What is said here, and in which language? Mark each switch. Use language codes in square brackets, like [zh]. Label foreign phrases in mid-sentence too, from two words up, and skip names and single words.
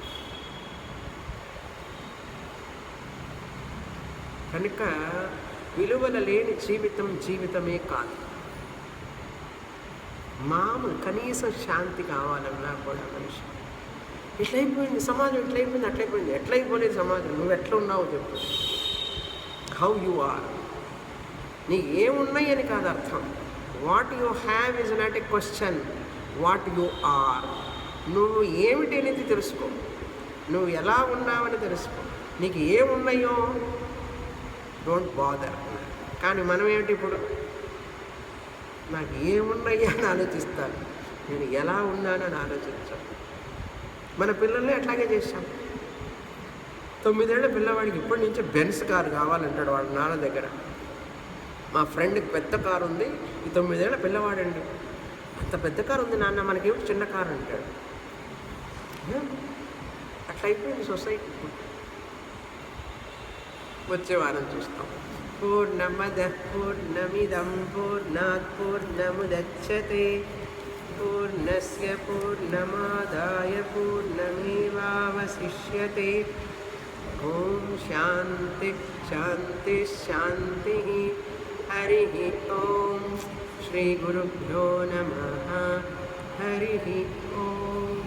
[te] కనుక విలువల లేని జీవితం జీవితమే కాదు. మామూలు కనీసం శాంతి కావాలన్నా కూడా మనిషి ఇట్లయిపోయింది సమాజం, ఇట్లయిపోయింది, అట్లయిపోయింది. ఎట్లయిపోలేదు సమాజం? నువ్వు ఎట్లా ఉన్నావు చెప్పు. [en] How you are. [te] నీకు ఏమున్నాయి అని కాదు అర్థం. [en] What you have is not a question, what you are. [te] నువ్వు ఏమిటి అనేది తెలుసుకో, నువ్వు ఎలా ఉన్నావని తెలుసుకో. నీకు ఏమున్నాయో [en] Don't bother. [te] కానీ మనం ఏమిటి ఇప్పుడు? నాకు ఏమున్నాయా అని ఆలోచిస్తాను, నేను ఎలా ఉన్నానని ఆలోచించాను. మన పిల్లల్ని అట్లాగే చేశాం. 9 ఏళ్ల పిల్లవాడికి ఇప్పటి నుంచే బెన్స్ కారు కావాలంటాడు వాడు నాన్న దగ్గర. మా ఫ్రెండ్కి పెద్ద కారు ఉంది, ఈ 9 ఏళ్ల పిల్లవాడండి, అంత పెద్ద కారు ఉంది నాన్న, మనకేమిటి చిన్న కారు అంటాడు. అట్లా అయిపోయింది సొసైటీ. వచ్చే వారం చూస్తాం. [sa] పూర్ణమద పూర్ణమిదం పూర్ణాత్ పూర్ణముదచ్యతే పూర్ణస్య పూర్ణమాదాయ పూర్ణమేవావశిష్యతే. ఓం శాంతి శాంతి శాంతి. హరి ఓం. శ్రీ గురుభ్యో నమః. హరి ఓం.